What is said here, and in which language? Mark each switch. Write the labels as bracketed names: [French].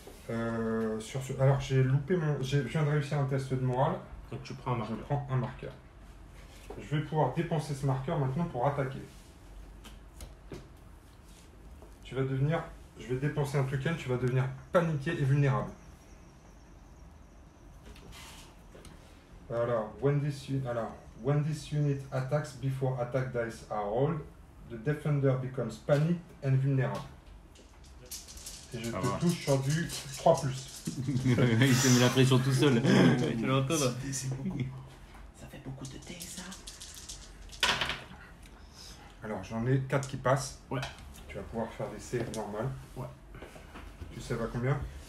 [French] Alors j'ai loupé je viens de réussir un test de morale. Donc tu prends un marqueur. Je prends un marqueur. Je vais pouvoir dépenser ce marqueur maintenant pour attaquer. Je vais dépenser un token, tu vas devenir paniqué et vulnérable. Alors, [English] when this unit attacks before attack dice are rolled, the defender becomes panicked and vulnerable. [French] Et je te touche sur du 3+. Il s'est mis la pression tout seul. Tu l'entends? C'est beaucoup. Ça fait beaucoup de dés, ça. Alors, j'en ai 4 qui passent. Ouais. Tu vas pouvoir faire des séries normales. Ouais. Tu sais à combien?